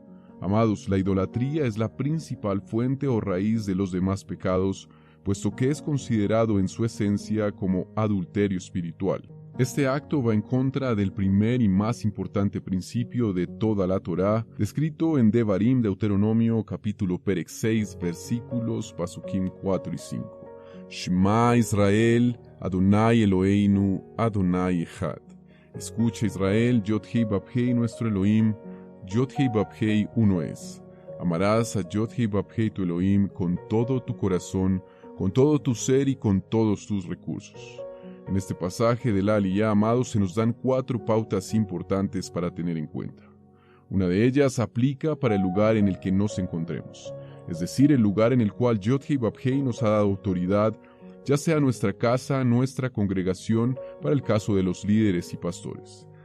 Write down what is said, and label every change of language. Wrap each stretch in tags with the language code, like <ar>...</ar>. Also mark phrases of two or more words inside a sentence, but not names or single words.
<es>Amados, la idolatría es la principal fuente o raíz de los demás pecados, puesto que es considerado en su esencia como adulterio espiritual. Este acto va en contra del primer y más importante principio de toda la Torá, descrito en Devarim, Deuteronomio, capítulo Perek 6, versículos Pasukim 4 y 5.</es> <he>שמע ישראל, אדני אלהינו, אדני אחד.</he> <es>Escucha Israel, Yod-Hei Vab-Hei nuestro Elohim, Yod-Hei Vab-Hei uno es. Amarás a Yod-Hei Vab-Hei tu Elohim con todo tu corazón, con todo tu ser y con todos tus recursos. En este pasaje de la Aliyá, amados, se nos dan 4 pautas importantes para tener en cuenta. Una de ellas aplica para el lugar en el que nos encontremos, es decir, el lugar en el cual Yod-Hei Vab-Hei nos ha dado autoridad, ya sea nuestra casa, nuestra congregación, para el caso de los líderes y pastores.</es>